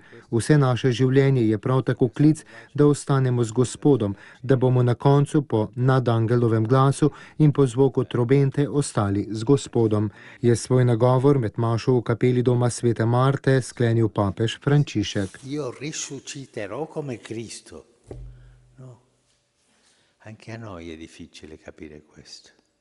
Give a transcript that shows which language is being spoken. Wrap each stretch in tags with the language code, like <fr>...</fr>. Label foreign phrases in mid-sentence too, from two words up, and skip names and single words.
<sl>Vse naše življenje je prav tako klic, da ostanemo z Gospodom, da bomo na koncu po nadangelovem glasu in po zvoku trobente ostali z Gospodom. Je svoj nagovor med mašo v kapeli doma Svete Marte sklenil papež Frančišek.</sl> <it>Io risusciterò come Cristo. No? Anche a noi è difficile capire questo.</it>